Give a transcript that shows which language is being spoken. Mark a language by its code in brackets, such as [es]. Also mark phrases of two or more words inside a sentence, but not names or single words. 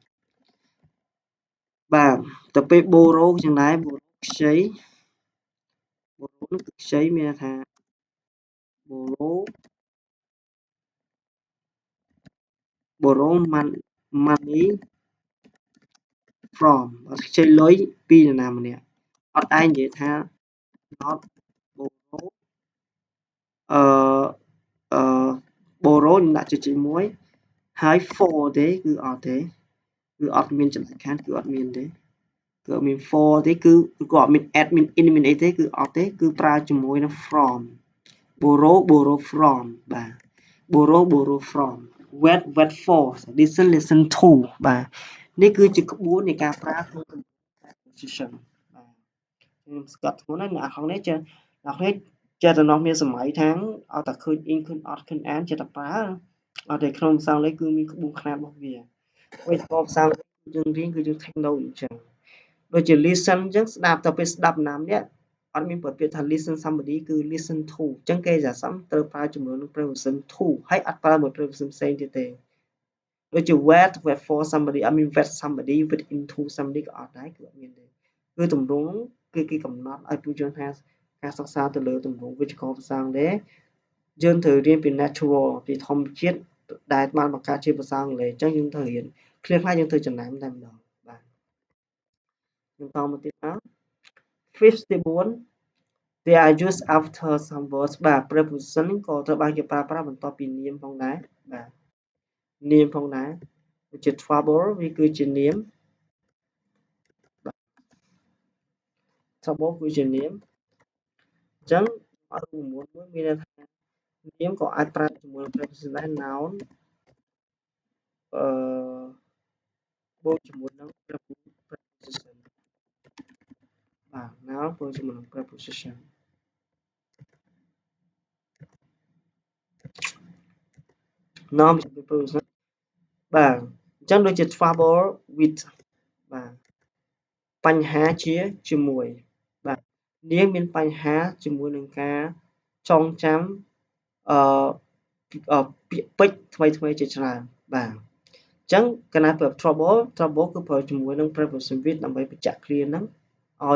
[km] បាទទៅពេល borrow ចឹងដែរ borrow ខ្ចី borrow នោះគឺខ្ចីមានន័យថា [en] borrow money from [km] ខ្ចី លុយពីនរណាម្នាក់អត់ឯងនិយាយថា [en] not borrow [km] អឺ borrow ខ្ញុំដាក់ចុចមួយហើយ for ទេគឺអត់ទេគឺអត់មានចំណុចខាងគឺអត់មានទេគឺអត់មាន for ទេគឺក៏អត់មាន add មាន in មានអីទេគឺអត់ទេគឺប្រើជាមួយ នឹង [en] from borrow from [km] បាទ [en] borrow from wait for listen to [km] បាទនេះគឺជាក្បួននៃការប្រើក្នុង preposition បាទខ្ញុំស្គាត់ធ្ងន់ណាស់អ្នកនរនេះចេះអ្នកនេះចេះតែនាំគ្នាសម័យថាងឲ្យតែឃើញ in ឃើញអត់ឃើញអានចេះតែប្រើអត់ទេក្នុងភាសាអ ង់គ្លេសគឺមានក្បួនខ្នាតរបស់វាពេលស្គាល់ភាសាអង់គ្លេសយើងរៀនគឺយើង [en] take note [km] អញ្ចឹងដូចជា listen អញ្ចឹងស្ដាប់ទៅពេលស្ដាប់ណាម្នាក់អត់មានប្រភេទថា [en] listen somebody [km] គឺ [en] listen to [km] អញ្ចឹងគេថាសំត្រូវប្រើជាមួយនឹង [en] preposition to [km] ហើយអត់ប្រើមួយ preposition ផ្សេងទៀតទេដូចជា [en] wait for somebody I mean wait somebody wait into [km] somebody ក៏អត់ដែរគឺអត់មានទេគឺទម្រង់គឺគេកំណត់ឲ្យពួកយើងថាការសិក្សាទៅលើទម្រង់វិជ្ជាករភាសាអង់គ្លេសយើងត្រូវរៀនពី natural ពីធម្មជាតិដែលបានបង្កើតជាភាសាអង់គ្លេសអញ្ចឹងយើងត្រូវរៀនឃ្លាខ្លះយើងត្រូវចំណាំតែម្ដងបាទយើងតមកទៀតមក 54 [en] they are used after some words [km] បាទ preposition ក៏ត្រូវបានគេប្រើប្រាស់បន្ទាប់ពីនាមផងដែរបាទនាមផងដែរដូចជា trouble វាគឺជានាម trouble គឺជានាមអញ្ចឹងឲ្យរូបមន្តមួយមានន័យថានាមក៏អាចប្រើជាមួយ preposition ដែរ noun អឺបូកជាមួយនឹង preposition បាទ noun បូកជាមួយនឹង preposition noun ជាមួយ preposition បាទអញ្ចឹងដូចជា [en] trouble with [km] បាទបញ្ហាជាមួយបាទនាង មានបញ្ហាជាមួយនឹងការចងចាំអឺពាក្យពេចន៍ថ្មីជាច្រើនបាទអញ្ចឹងកាលណាប្រើ trouble គឺប្រើជាមួយនឹង [en] preposition with [km] ដើម្បីបញ្ជាក់ clear ហ្នឹងឲ្យ